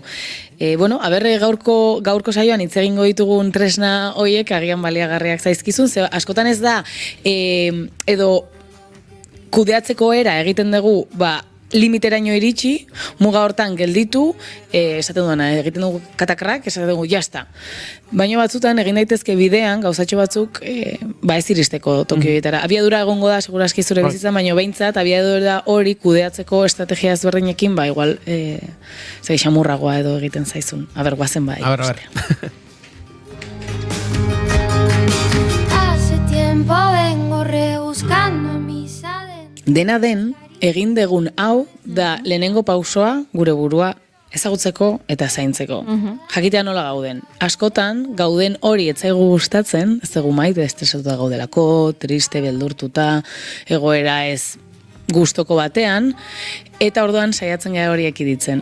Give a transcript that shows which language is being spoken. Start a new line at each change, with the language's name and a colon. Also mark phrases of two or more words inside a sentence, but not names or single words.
Basque: Bueno, aberre gaurko saioan hitz egingo ditugun tresna hoiek agian baliagarriak zaizkizun, ze askotan ez da, edo kudeatzeko era egiten dugu, limiteraino iritsi, muga hortan gelditu, esaten duena, egiten dugu katakrak, esaten dugu, jazta. Baina batzutan, egin daitezke bidean, gauzatxo batzuk, ez iristeko toki horietara. Abiadura egongo da, segurazki zure bizitzan, baina behintzat, abiadura hori kudeatzeko estrategia ezberdinekin, igual, xamurragoa edo egiten zaizun. Aber, guazen bai. Aber.
Spanish: Hace tiempo vengo rebuscando en mis adentros.
Basque: Dena den, egin degun hau da lehenengo pausoa gure burua ezagutzeko eta zaintzeko. Jakitea nola gauden. Askotan, gauden hori etzaigu gustatzen, ez dugu maite, estresatuta gaudelako, triste, beldurtuta, egoera ez gustoko batean, eta orduan saiatzen gara hori ekiditzen.